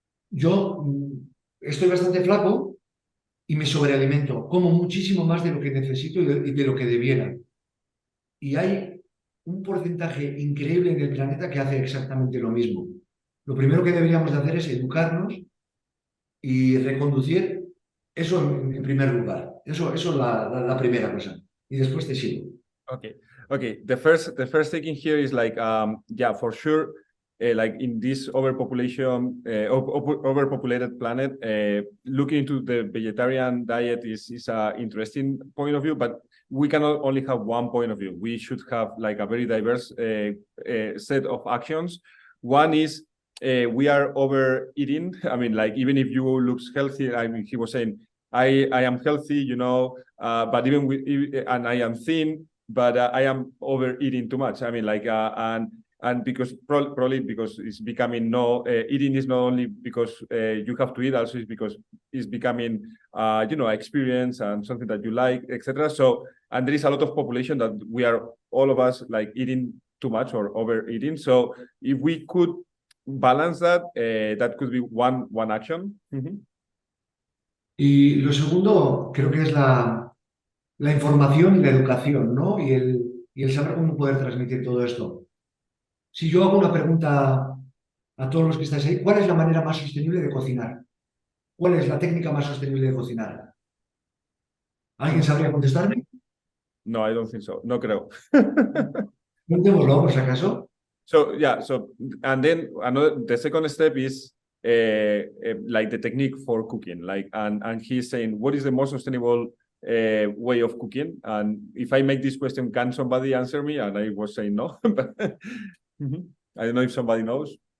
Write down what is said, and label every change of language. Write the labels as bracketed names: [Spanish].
[Spanish] Yo estoy bastante flaco y me sobrealimento, como muchísimo más de lo que necesito y de lo que debiera. Y hay un porcentaje increíble en el planeta que hace exactamente lo mismo. Lo primero que deberíamos de hacer es educarnos y reconducir eso en primer lugar. Eso es la primera cosa. Y después te sigo. [English] Okay. Okay. The first thinking here is like, yeah, for sure, like in this overpopulated planet, looking into the vegetarian diet is a interesting point of view, but we cannot only have one point of view. We should have like a very diverse set of actions. One is we are overeating. I mean, like even if you looks healthy, I mean, he was saying, I am healthy, you know, but even with, and I am thin, but I am overeating too much. I mean, like, and because probably because it's becoming eating is not only because you have to eat, also it's because it's becoming, you know, experience and something that you like, etc. So, and there is a lot of population that we are all of us like eating too much or overeating. So, if we could balance that, that could be one action. Mm-hmm. [Spanish] Y lo segundo, creo que es la información y la educación, ¿no? Y el saber cómo poder transmitir todo esto. Si yo hago una pregunta a todos los que estáis ahí, ¿cuál es la manera más sostenible de cocinar? ¿Cuál es la técnica más sostenible de cocinar? ¿Alguien sabría contestarme? [English] No, I don't think so. [Spanish] No creo. Preguntémoslo, por si acaso. [English] So yeah, so and then the second step is like the technique for cooking, like and he's saying what is the most sustainable way of cooking, and if I make this question, can somebody answer me? And I was saying no, but I don't know if somebody knows.